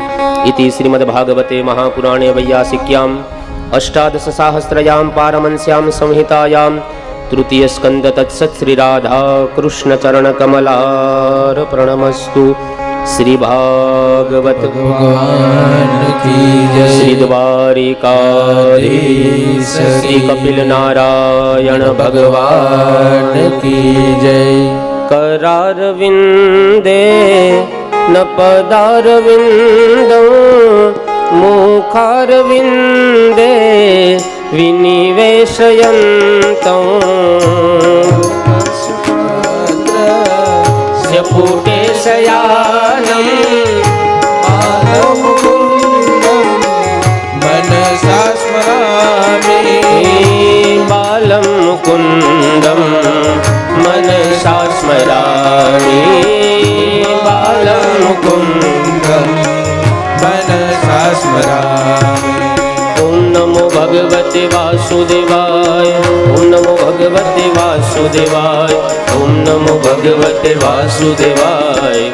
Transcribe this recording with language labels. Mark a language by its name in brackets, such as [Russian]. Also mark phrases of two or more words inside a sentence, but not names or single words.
[Sanskrit] इति श्रीमद भागवते महापुराणे वैयासिक्याम् अष्टादश सहस्रयाम् पारमंस्याम् संहितायाम् तृतीय स्कन्द तत्सत् श्री राधा कृष्ण चरण कमलार्पणमस्तु. [Hindi] श्री भागवत भगवान की जय. श्री द्वारिकाधीश श्री कपिल नारायण भगवान की जय. [Sanskrit] करारविन्दे न पदारविन्दं मुखारविन्दे विनिवेशयन्तं स्यपुटे शयानं मनसा स्मरामि बालं मुकुन्द मुकुन्दम् मनसा स्मरामि बालम् मुकुन्दम् मनसा स्मरामि. ॐ नमो भगवते वासुदेवाय. ॐ नमो भगवते वासुदेवाय। ॐ नमो भगवते वासुदेवाय.